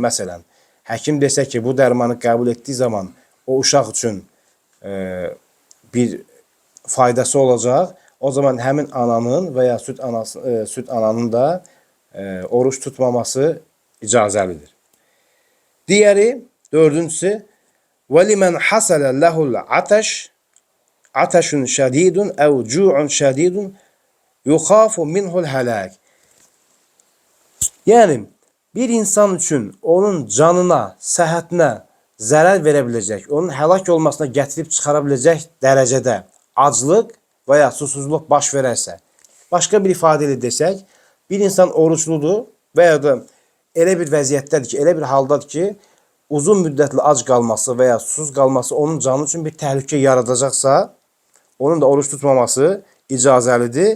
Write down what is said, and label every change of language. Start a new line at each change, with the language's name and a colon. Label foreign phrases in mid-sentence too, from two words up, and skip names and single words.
Azerbaijani: Məsələn, həkim desə ki, bu dərmanı qəbul etdiyi zaman o uşaq üçün bir faydası olacaq, o zaman həmin ananın və ya süt ananın da oruç tutmaması icazəlidir. Diğeri, dördüncüsü,
Arabic: وَلِمَنْ حَسَلَ لَهُ الْعَتَشِ عَتَشٌ شَدِيدٌ اَوْ جُوعٌ شَدِيدٌ يُخَافُ مِنْهُ الْهَلَاكِ.
Azerbaijani: Yani bir insan üçün onun canına, səhhətinə zərər verə biləcək, onun həlak olmasına gətirib çıxara biləcək dərəcədə aclıq və ya susuzluq baş verərsə, başqa bir ifadə ilə desək, bir insan oruçludur və ya da elə bir vəziyyətdədir ki, elə bir haldadır ki, uzun müddətli ac qalması və ya susuz qalması onun canı üçün bir təhlükə yaradacaqsa, onun da oruç tutmaması icazəlidir.